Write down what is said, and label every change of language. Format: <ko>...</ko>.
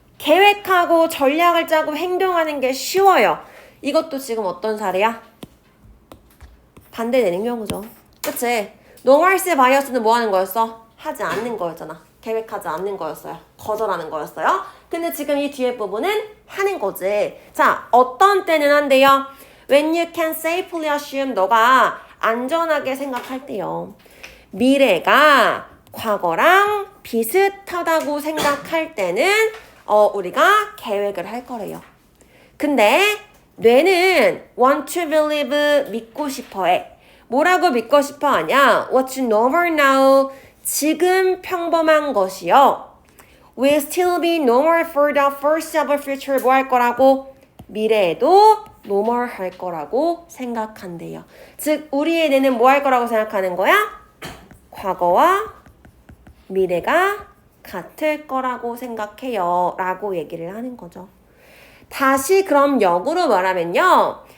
<ko>계획하고 전략을 짜고 행동하는 게 쉬워요. 이것도 지금 어떤 사례야? 반대되는 경우죠. 그치? nomalist bias는 뭐 하는 거였어? 하지 않는 거였잖아. 계획하지 않는 거였어요. 거절하는 거였어요. 근데 지금 이 뒤에 부분은 하는 거지. 자, 어떤 때는 한대요.</ko> <en>When you can safely assume,</en> <ko>너가 안전하게 생각할 때요. 미래가 과거랑 비슷하다고 생각할 때는 우리가 계획을 할 거래요. 근데 뇌는</ko> <en>want to believe,</en> <ko>믿고 싶어 해. 뭐라고 믿고 싶어 하냐?</ko> <en>What's normal now?</en> <ko>지금 평범한 것이요.</ko> <en>will still be normal for the foreseeable future.</en> <ko>뭐 할 거라고? 미래에도 normal 할 거라고 생각한대요. 즉, 우리의 뇌는 뭐 할 거라고 생각하는 거야? 과거와 미래가 같을 거라고 생각해요. 라고 얘기를 하는 거죠. 다시 그럼 역으로 말하면요.</ko>